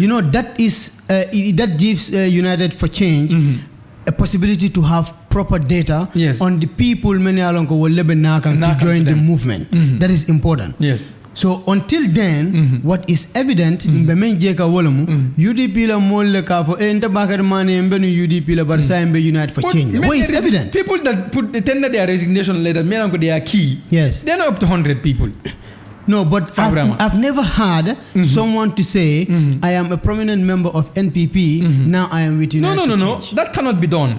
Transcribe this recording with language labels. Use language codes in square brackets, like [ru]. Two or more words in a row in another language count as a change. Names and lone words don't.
[en] You know, that is that gives United for Change a possibility to have proper data on the people many along will to join the movement. That is important. Yes. So until then, what is evident in [man] Bemenjeka Wolomu, UDP la molle ka for enta Bakary Manneh mbenu UDP la barsa mbe United for Change. [en] What is evident? People that tender their resignation letter, they are key. Yes. They're not up to 100 people. No, but I've never heard someone to say, I am a prominent member of NPP, now I am with United for Change. No. That cannot be done.